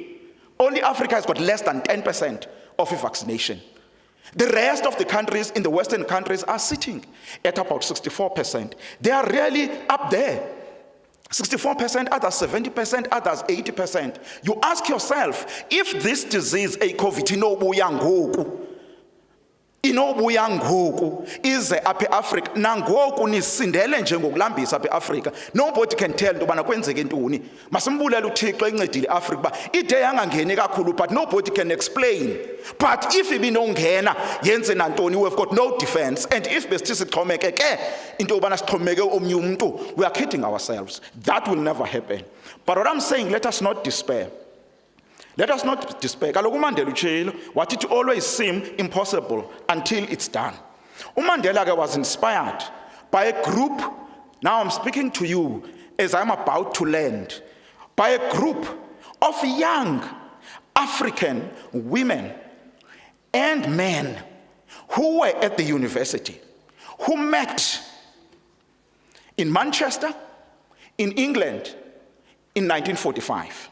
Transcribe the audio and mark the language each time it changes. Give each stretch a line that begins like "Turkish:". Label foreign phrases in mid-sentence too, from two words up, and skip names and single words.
English: Only Africa has got less than 10% of a vaccination. The rest of the countries in the Western countries are sitting at about 64%. They are really up there. 64%, others 70%, others 80%. You ask yourself, if this disease, a COVID,
Xhosa: inobuya ngoku ize apha Africa nangoku nisindele nje ngokulambisa apha Africa,
English: nobody can tell
Xhosa: into bana kwenzeke ntoni. Masimbulele uThixo encedile Africa ba ide yangangeni kakhulu,
English: but nobody can explain. But if
Xhosa: ibinongena yenze nantoni,
English: we've got no defense. And if
Xhosa: besithi sixhomeke ke into yobana sixhomeke omnye umuntu,
English: we are kidding ourselves. That will never happen. But what I'm saying, let us not despair. Let us not despair.
Xhosa: Kaloku uMandela utshilo wathi
English: it always seem impossible until it's done. uMandela was inspired by a group, now I'm speaking to you as I'm about to land, by a group of young African women and men who were at the university, who met in Manchester, in England, in 1945.